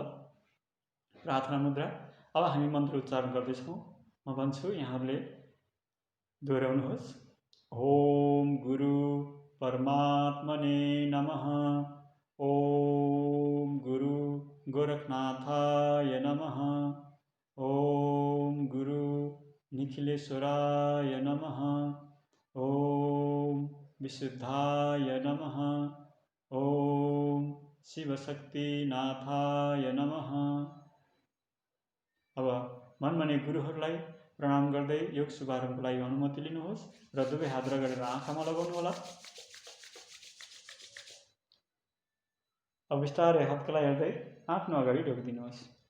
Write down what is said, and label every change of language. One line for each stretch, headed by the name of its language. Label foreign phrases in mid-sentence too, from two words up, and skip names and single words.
Nepali: प्रार्थना मुद्रा। अब हामी मन्त्र उच्चारण गर्दैछौँ। म भन्छु, यहाँहरूले दोहोऱ्याउनुहोस्।
Sanskrit: ओम गुरु परमात्मने नमः। ओम गुरु गोरखनाथाय नमः। ओम गुरु निखिलेश्वराय नमः। ओम विशुद्धाय नमः। ओम शिवशक्तिनाथाय नमः।
Nepali: अब मनमने गुरुहरूलाई प्रणाम गर्दै योग शुभारम्भको लागि अनुमति लिनुहोस् र दुवै हात रगडेर आँखामा लगाउनुहोला। अब बिस्तारै हातलाई हेर्दै आफ्नो अगाडि ढोकिदिनुहोस्।